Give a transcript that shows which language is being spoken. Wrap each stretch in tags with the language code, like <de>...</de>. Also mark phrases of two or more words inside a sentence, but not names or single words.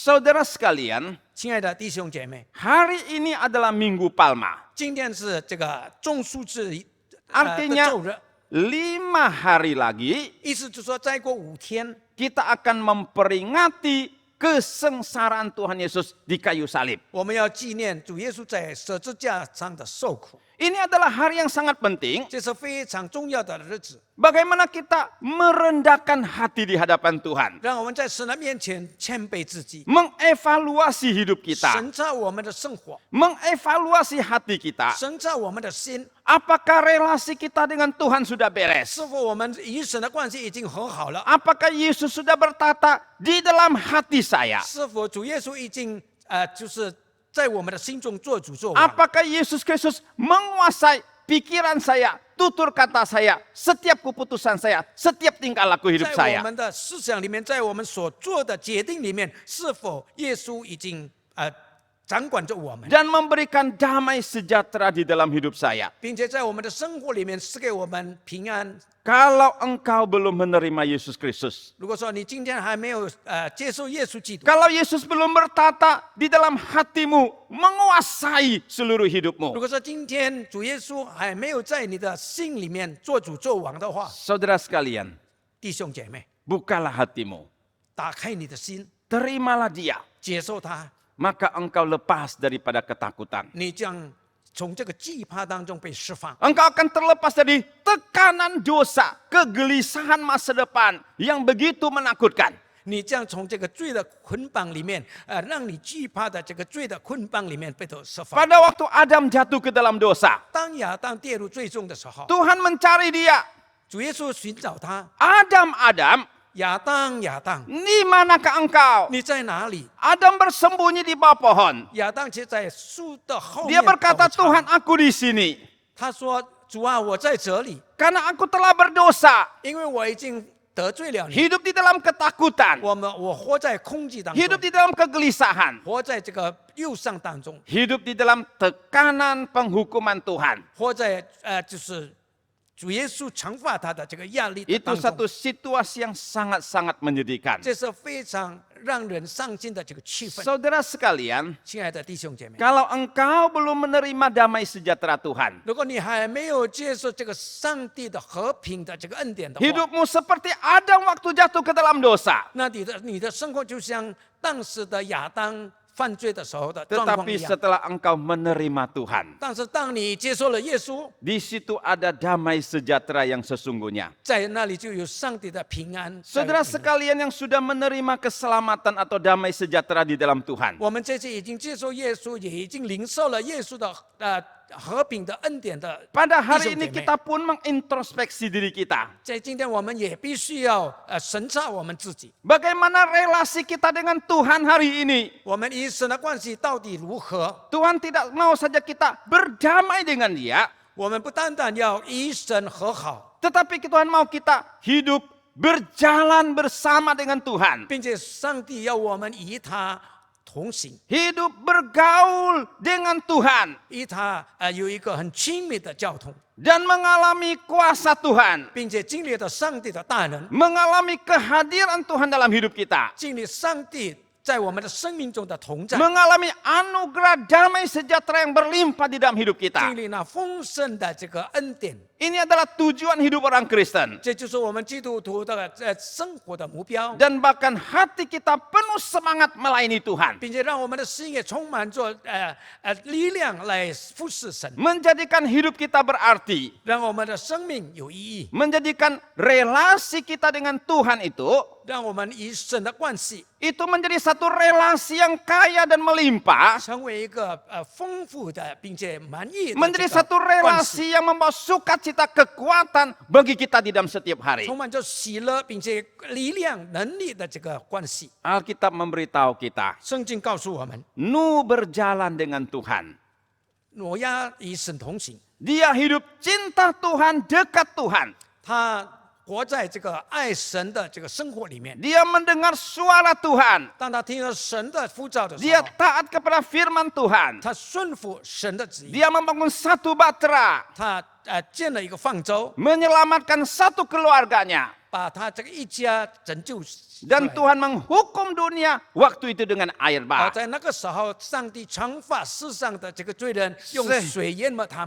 <id>Saudara sekalian,</id> <zh>亲爱的弟兄姐妹，</zh> <id>hari ini adalah Minggu Palma.</id> <zh>今天是这个种树之的</zh> <id>Artinya</id> <zh>周日，</zh> <id>5 hari lagi</id> <zh>意思就是说再过5天，</zh> <id>kita akan memperingati kesengsaraan Tuhan Yesus di kayu salib.</id> <zh>我们要纪念主耶稣在十字架上的受苦，</zh> <id>Ini adalah hari yang sangat penting.</id> <zh>这是非常重要的日子，</zh> <id>Bagaimana kita merendahkan hati di hadapan Tuhan.</id> <zh>让我们在神的面前谦卑自己，</zh> <id>Mengevaluasi hidup kita.</id> <zh>审查我们的生活，</zh> <id>Mengevaluasi hati kita.</id> <zh>审查我们的心，</zh> <id>Apakah relasi kita dengan Tuhan sudah beres?</id> <zh>是否我们与神的关系已经和好了？</zh> <id>Apakah Yesus sudah bertata di dalam hati saya?</id> <zh>是否主耶稣已经就是在我们的心中做主做王？</zh> <id>Apakah Yesus Kristus menguasai pikiran saya, tutur kata saya, setiap keputusan saya, setiap tingkah laku hidup</id> <zh>在我</zh> <id>saya?</id> <zh>们的思想里面，在我们所做的决定里面，是否耶稣已经掌管着我们，</zh> <id>Dan memberikan damai sejahtera di dalam hidup saya.</id> <zh>并且在我们的生活里面赐给我们平安？</zh> <id>Kalau engkau belum menerima Yesus Kristus,</id> <zh>如果说你今天还没有接受耶稣基督，</zh> <id>kalau Yesus belum bertata di dalam hatimu, menguasai seluruh</id> <zh>如</zh> <id>hidupmu.</id> <zh>果说今天主耶稣还没有在你的心里面做主做王的话，</zh> <id>Saudara sekalian,</id> <zh>弟兄姐妹，</zh> <id>bukalah hatimu.</id> <zh>打开你的心，</zh> <id>Terimalah dia.</id> <zh>接受他，</zh> <id>Maka engkau lepas daripada ketakutan.</id> <zh>你将从这个惧怕当中被释放。</zh> <id>Engkau akan terlepas dari tekanan dosa, kegelisahan masa depan yang begitu menakutkan.</id> <zh>你将从这个罪的捆绑里面，让你惧怕的这个罪的捆绑里面被得释放。</zh> <id>Pada waktu Adam jatuh ke dalam dosa,</id> <zh>当亚当跌入最终的时候，</zh> <id>Tuhan mencari dia.</id> <zh>主耶稣寻找他，</zh> <id>Adam, Adam,</id> <zh>亚当，亚当，</zh> <id>di manakah engkau?</id> <zh>你在哪里？</zh> <id>Adam bersembunyi di bawah pohon.</id> <zh>亚当却在树的后</zh> <id>Dia</id> <zh>面</zh> <id>berkata,</id> <zh>躲藏</zh> <id>Tuhan aku di sini.</id> <zh>他说：“主啊，我在这里，</zh> <id>Karena aku telah berdosa.</id> <zh>因为我已经得罪了你。</zh> <id>Hidup di dalam ketakutan.</id> <zh>我活在恐惧当中，</zh> <id>Hidup di dalam kegelisahan.</id> <zh>活在这个忧伤当中，</zh> <id>Hidup di dalam tekanan penghukuman Tuhan.</id> <zh>活在就是主耶稣惩罚他的这个压力的</zh> <id>Itu</id> <zh>当</zh> <id>satu</id> <zh>中，</zh> <id>situasi yang sangat-sangat menyedihkan.</id> <zh>这是非常让人伤心的这个气氛。</zh> <id>Saudara sekalian,</id> <zh>亲爱的弟兄姐妹，</zh> <id>kalau engkau belum menerima damai sejahtera Tuhan,</id> <zh>如果你还没有接受这个上帝的和平的这个恩典的话，</zh> <id>hidupmu seperti Adam waktu jatuh ke dalam dosa.</id> <zh>那你的生活就像当时的亚当犯罪的时候的状况</zh> <id>Tetapi</id> <zh>一样。</zh> <id>setelah engkau menerima Tuhan,</id> <zh>但是当你接受了耶稣，</zh> <id>di situ ada damai sejahtera yang sesungguhnya.</id> <zh>在那里就有上帝的平安。在</zh> <id>Saudara</id> <zh>里面</zh> <id>sekalian yang sudah menerima keselamatan atau damai sejahtera di dalam Tuhan.</id> <zh>我们这次已经接受耶稣，也已经领受了耶稣的和平的恩典的</zh> <id>Pada</id> <zh>弟</zh> <id>hari</id> <zh>兄</zh> <id>ini</id> <zh>姐妹，</zh> <id>kita pun mengintrospeksi diri kita.</id> <zh>在今天我们也必须要审查我们自己，</zh> <id>Bagaimana relasi kita dengan Tuhan hari ini?</id> <zh>我们与神的关系到底如何？</zh> <id>Tuhan tidak mau saja kita berdamai dengan Dia,</id> <zh>我们不单单要与神和好，</zh> <id>tetapi Tuhan mau kita hidup berjalan bersama dengan Tuhan.</id> <zh>并且上帝要我们与他同行，</zh> <id>Hidup bergaul dengan Tuhan</id> <zh>与他有一个很亲密的交通，</zh> <id>dan mengalami kuasa Tuhan,</id> <zh>并且经历了上帝的大能，</zh> <id>mengalami kehadiran Tuhan dalam hidup kita.</id> <zh>经历上帝在我们的生命中的同在，</zh> <id>mengalami anugerah damai sejahtera yang berlimpah di dalam hidup kita.</id> <zh>经历那丰盛的这个恩典。</zh> <id>Ini adalah tujuan hidup orang Kristen.</id> <zh>这就是我们基督徒的生活的目标，</zh> <id>Dan bahkan hati kita penuh semangat melayani Tuhan.</id> <zh>并且让我们的心也充满着力量来服侍神，</zh> <id>Menjadikan hidup kita berarti.</id> <zh>让我们的生命有意义，</zh> <id>Menjadikan relasi kita dengan Tuhan itu</id> <zh>让我们与神的关系</zh> <id>itu menjadi satu relasi yang kaya dan melimpah.</id> <zh>成为一个丰富的并且满意的</zh> <id>Menjadi</id> <zh>这</zh> <id>satu</id> <zh>个关系，</zh> <id>relasi yang membawa sukacita kekuatan bagi kita di dalam setiap hari.</id> <zh>充满着喜乐并且力量能力的这个关系。</zh> <id>Alkitab memberitahu kita,</id> <zh>圣经告诉我们，</zh> <id>Nuh berjalan dengan Tuhan.</id> <zh>挪亚与神同行，</zh> <id>Dia hidup cinta Tuhan, dekat Tuhan.</id> <zh>他活在这个爱神的这个生活里面。</zh> <id>Dia mendengar suara Tuhan.</id> <zh>当他听到神的呼召的时</zh> <id>Dia</id> <zh>候，</zh> <id>taat kepada firman Tuhan.</id> <zh>他顺服神的旨意，</zh> <id>Dia membangun satu batra,</id> <zh>他建了一个方舟，</zh> <id>menyelamatkan satu keluarganya.</id> <zh>把他这个一家拯救出</zh> <id>Dan</id> <zh>来。</zh> <id>Tuhan menghukum dunia waktu itu dengan air</id> <zh>而</zh> <id>bah.</id> <zh>在那个时候，上帝惩罚世上的这个罪人，用水淹没他们。</zh>